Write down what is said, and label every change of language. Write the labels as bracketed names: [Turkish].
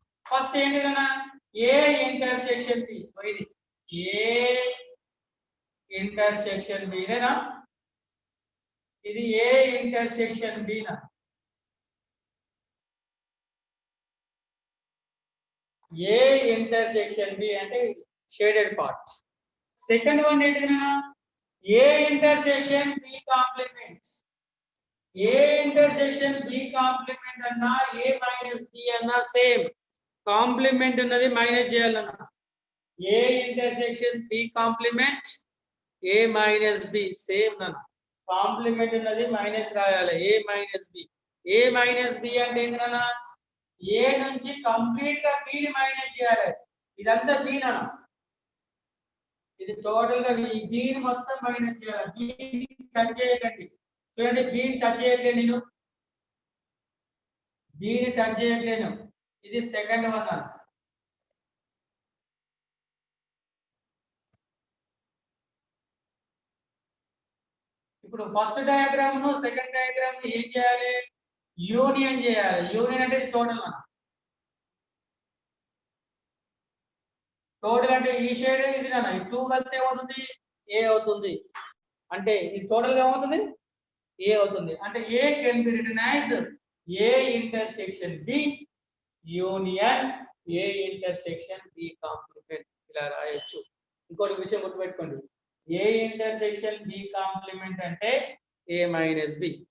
[Telugu] First ఏంటి అన్న A intersection B. ఇది A ఇంటర్సెక్షన్ B ఇదేనా, ఇది A ఇంటర్సెక్షన్ B నా. A ఇంటర్సెక్షన్ B అంటే shaded part. Second one ఏంటిదన్నా A intersection B complement. [English] A intersection B complement అన్నా A minus B అన్నా same. [Telugu] Complement ఉన్నది మైనస్ చేయాలన్నా [English] A intersection B complement A minus B [Telugu] same అన్న. Complement ఉన్నది minus రాయాలి A minus B. A minus B అంటే ఏంటన్నా A నుంచి కంప్లీట్ గా B ని మైనస్ చేయాలి. ఇదంతా B నా, ఇది టోటల్ గా B ని మొత్తం మైనస్ చేయాలి. B ని టచ్ చేయకండి. చూడండి, B ని టచ్ చేయట్లేదు నేను, B ని టచ్ చేయట్లేను. ఇది సెకండ్ వన్ అన్న. ఇప్పుడు ఫస్ట్ డయాగ్రామ్ ను సెకండ్ డయాగ్రామ్ ని ఏం చేయాలి, యూనియన్ చేయాలి. యూనియన్ అంటే ఇది టోటల్ అన్న. టోటల్ అంటే ఈ షేడ్ ఇది అన్న, ఈ 2 కలిపితే ఏమవుతుంది A అవుతుంది. అంటే ఇది టోటల్ గా ఏమవుతుంది A అవుతుంది. [English] అంటే A can be written as A intersection B union A intersection B complement [Telugu] ఇలా రాయొచ్చు. ఇంకొక విషయం గుర్తుపెట్టుకోండి, A intersection B complement అంటే A minus B.